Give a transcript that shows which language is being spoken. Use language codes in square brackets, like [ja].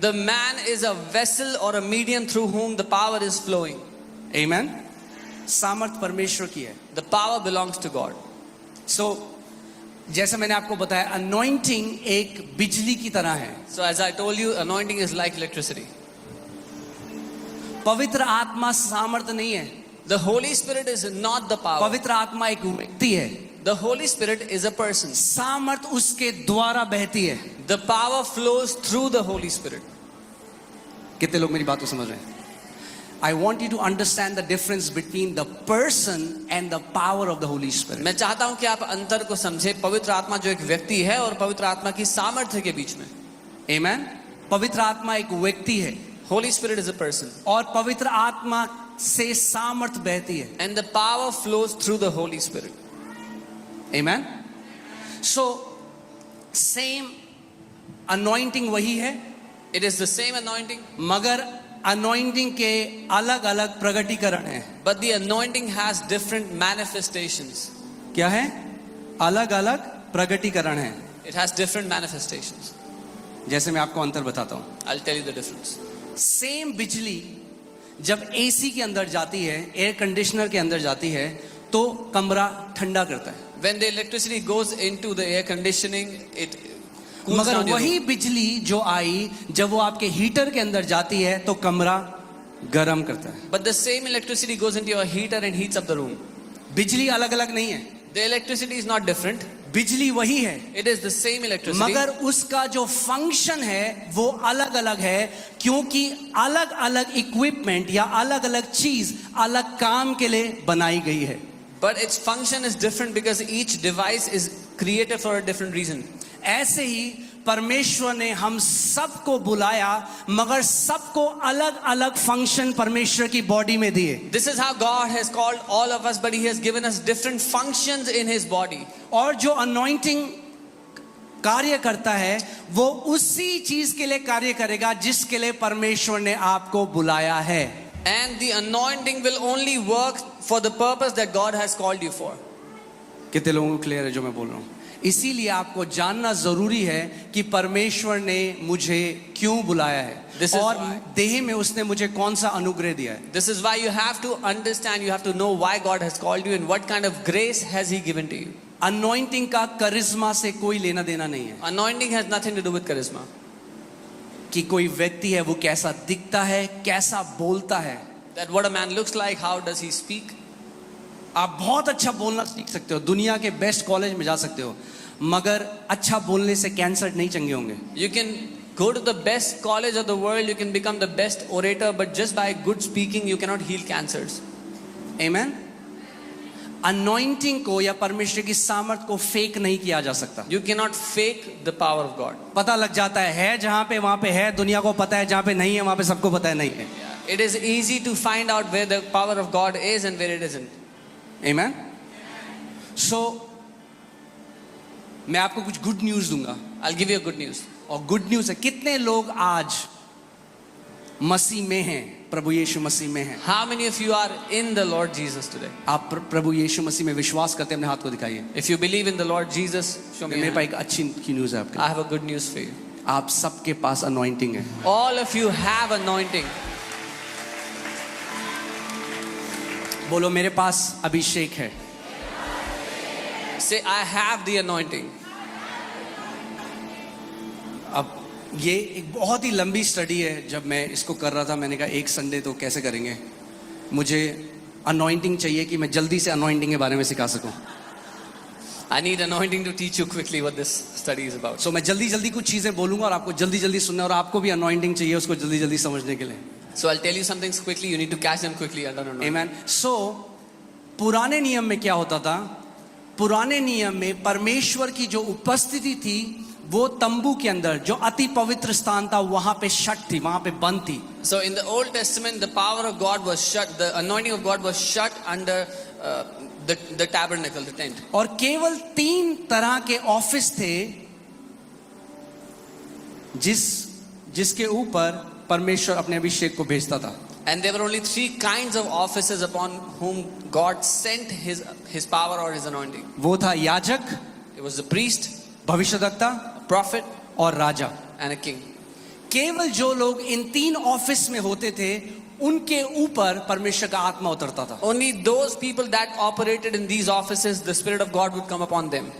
[en] The man is a vessel or a medium through whom the power is flowing. [hi] Amen. सामर्थ परमेश्वर की है. [en] The power belongs to God. [hi] So जैसा मैंने आपको बताया, अनॉइंटिंग एक बिजली की तरह है. [en] So as I told you, anointing is like electricity. [hi] पवित्र आत्मा सामर्थ नहीं है. [en] The Holy Spirit is not the power. [hi] पवित्र आत्मा एक व्यक्ति है. [en] The Holy Spirit is a person. [hi] सामर्थ उसके द्वारा बहती है. [en] The power flows through the Holy Spirit. [hi] कितने लोग मेरी बात को समझ रहे हैं? [en] I want you to understand the difference between the person and the power of the Holy Spirit. [hi] मैं चाहता हूं कि आप अंतर को समझे, पवित्र आत्मा जो एक व्यक्ति है और पवित्र आत्मा की सामर्थ्य के बीच में. [en] Amen. [hi] पवित्र आत्मा एक व्यक्ति है. [en] Holy Spirit is a person. [hi] और पवित्र आत्मा से सामर्थ बहती है. [en] And the power flows through the Holy Spirit. Amen. So same anointing [hi] वही है, [en] It is the same anointing, [hi] मगर anointing के अलग अलग प्रगटीकरण है. [en] but the anointing has different manifestations. [hi] क्या है? अलग अलग प्रगटीकरण है. [en] It has different manifestations. [hi] जैसे मैं आपको अंतर बताता हूँ. [en] I'll tell you the difference. [hi] Same बिजली जब एसी के अंदर जाती है, एयर कंडीशनर के अंदर जाती है तो कमरा ठंडा करता है. [en] When the electricity goes into the air conditioning, it cools [hi] मगर [en] down your [hi] वही [en] room. [hi] बिजली जो आई जब वो आपके हीटर के अंदर जाती है तो कमरा गर्म करता है. [en] But the same electricity goes into your heater and heats up the room. [hi] बिजली अलग अलग नहीं है. [en] The electricity is not different. [hi] बिजली वही है, [en] It is the same electricity. [hi] मगर उसका जो फंक्शन है वो अलग अलग है, क्योंकि अलग अलग इक्विपमेंट या अलग अलग चीज अलग काम के लिए बनाई गई है. [en] But its function is different because each device is created for a different reason. [hi] ऐसे ही परमेश्वर ने हम सबको बुलाया, मगर सबको अलग अलग फंक्शन परमेश्वर की बॉडी में दिए. [en] This is how God has called all of us, but He has given us different functions in His body. [hi] और जो अनॉइंटिंग कार्य करता है वो उसी चीज के लिए कार्य करेगा जिसके लिए परमेश्वर ने आपको बुलाया है. [en] And the anointing will only work for the purpose that God has called you for. [hi] कितने लोगों को क्लियर है जो मैं बोल रहा हूँ? इसीलिए आपको जानना जरूरी है कि परमेश्वर ने मुझे क्यों बुलाया है [en] This is [hi] और [en] why. [hi] देह में उसने मुझे कौन सा अनुग्रह दिया है. [en] This is why you have to understand, you have to know why God has called you and what kind of grace has He given to you. [hi] Anointing का करिश्मा से कोई लेना देना नहीं है [en] Anointing has nothing to do with charisma. [hi] कि कोई व्यक्ति है वो कैसा दिखता है, कैसा बोलता है. [en] That what a man looks like, how does he speak? [hi] आप बहुत अच्छा बोलना सीख सकते हो, दुनिया के बेस्ट कॉलेज में जा सकते हो, मगर अच्छा बोलने से कैंसर नहीं चंगे होंगे. [en] You can go to the best college of the world, you can become the best orator, but just by good speaking you cannot heal cancers. [hi] Amen. Anointing को या परमेश्वर की सामर्थ को फेक नहीं किया जा सकता. [en] You cannot fake the power of God. [hi] पता लग जाता है जहां पे वहां पे है, दुनिया को पता है, जहां पे नहीं है वहां पे सबको पता है नहीं है. [en] It is easy to find out where the power of God is and where it isn't. [hi] आमेन. सो मैं आपको कुछ गुड न्यूज दूंगा. [en] I'll give you a good news. [hi] और गुड न्यूज है, कितने लोग आज मसीह में हैं, प्रभु यीशु मसीह में हैं. [en] How many of you are in the Lord Jesus today? [hi] आप प्रभु यीशु मसीह में विश्वास करते हैं, अपने हाथ को दिखाइए. [en] If you believe in the Lord Jesus, show me. [hi] मेरे [en] your [hi] पास [en] hand. [hi] एक अच्छी की न्यूज है आपके. [en] I have a good news for you. [hi] आप सबके पास अनॉइंटिंग है. [en] All of you have anointing. [hi] बोलो मेरे पास अभिषेक है. [en] Say, I have the anointing. [hi] अब ये एक बहुत ही लंबी स्टडी है. जब मैं इसको कर रहा था मैंने कहा एक संडे तो कैसे करेंगे, मुझे अनॉइंटिंग चाहिए कि मैं जल्दी से अनॉइंटिंग के बारे में सिखा सकूं. [en] I need anointing to teach you quickly what this study is about. [hi] सो मैं जल्दी जल्दी कुछ चीजें बोलूंगा और आपको जल्दी जल्दी सुनना है, और आपको भी अनॉइंटिंग चाहिए उसको जल्दी जल्दी समझने के लिए. [en] So I'll tell you some things quickly. You need to catch them quickly. I don't know. [hi] आमेन. सो पुराने नियम में क्या होता था? पुराने नियम में परमेश्वर की जो उपस्थिति थी वो तंबू के अंदर जो अति पवित्र स्थान था वहां पे शट थी, वहां पे बंद थी. [en] So in the Old Testament, the power of God was shut. The anointing of God was shut under the tabernacle, the tent. [hi] और केवल 3 तरह के ऑफिस थे जिसके ऊपर परमेश्वर अपने अभिषेक को भेजता था. [en] And there were only 3 kinds of offices upon whom God sent His power or His anointing. [hi] वो था याजक, [en] It was the priest, [hi] भविष्यद्वक्ता [en] prophet, [hi] और राजा. [en] and a king. [hi] केवल जो लोग इन 3 ऑफिस में होते थे उनके ऊपर परमेश्वर का आत्मा उतरता था. [en] Only those people that operated in these offices, the Spirit of God would come upon them.